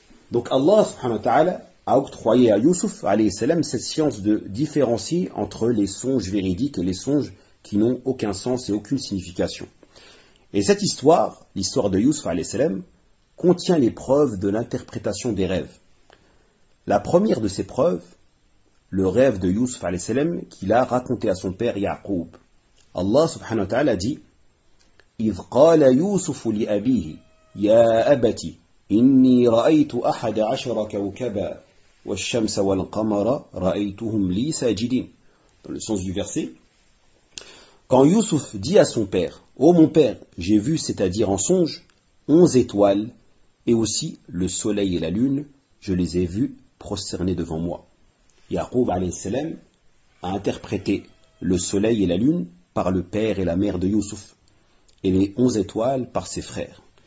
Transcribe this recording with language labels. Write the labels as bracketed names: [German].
[French] Donc Allah subhanahu wa ta'ala a octroyé à Yusuf alayhi salam cette science de différencier entre les songes véridiques et les songes qui n'ont aucun sens et aucune signification. Et cette histoire, l'histoire de Yusuf alayhi salam, contient les preuves de l'interprétation des rêves. La première de ces preuves le rêve de Yusuf alayhi salam qu'il a raconté à son père Yaqub. Allah subhanahu wa ta'ala dit: [Arabic] إذ قال يوسف لأبيه يا أبتي إني رأيت أحد عشر كوكبا والشمس والقمر رأيتهم لي ساجدين. [French] Dans le sens du verset, quand Yusuf dit à son père: ô mon père, j'ai vu, c'est-à-dire en songe, 11 étoiles et aussi le soleil et la lune, je les ai vus prosternés devant moi. Yaqub alayhi salam a interprété le soleil et la lune par le père et la mère de Yusuf, et les 11 étoiles par ses frères.